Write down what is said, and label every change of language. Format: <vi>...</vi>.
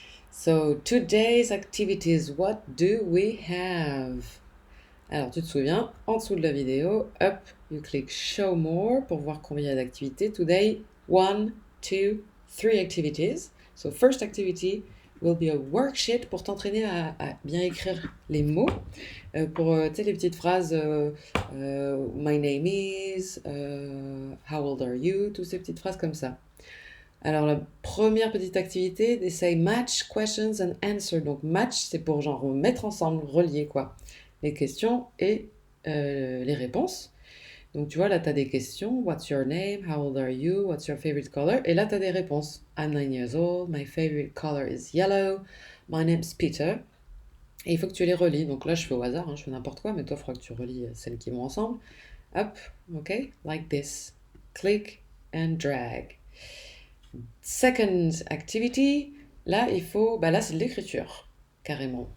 <en>So, today's activities, what do we have?</en> <fr>Alors, tu te souviens, en dessous de la vidéo,</fr> <en>up, you click Show More</en> <fr>pour voir combien il y a d'activités.</fr> <en>Today, 1, 2, 3 activities. So, first activity will be a worksheet</en> <fr>pour t'entraîner à bien écrire les mots. Pour tu sais, les petites phrases</fr> <en>My name is, How old are you,</en> <fr>toutes ces petites phrases comme ça. Alors, la première petite activité,</fr> <en>they say match questions and answer.</en> <fr>Donc, match, c'est pour genre mettre ensemble, relier quoi, les questions et les réponses. Donc, tu vois, là, tu as des questions.</fr> <en>What's your name? How old are you? What's your favorite color?</en> <fr>Et là, tu as des réponses.</fr> <en>I'm 9 years old. My favorite color is yellow. My name's Peter.</en> <fr>Et il faut que tu les relis. Donc là, je fais au hasard, hein, je fais n'importe quoi, mais toi, il faudra que tu relis celles qui vont ensemble.</fr> <en>Hop, ok, like this. Click and drag. Second activity,</en> <fr>là, il faut, bah là, c'est de l'écriture, carrément.</fr>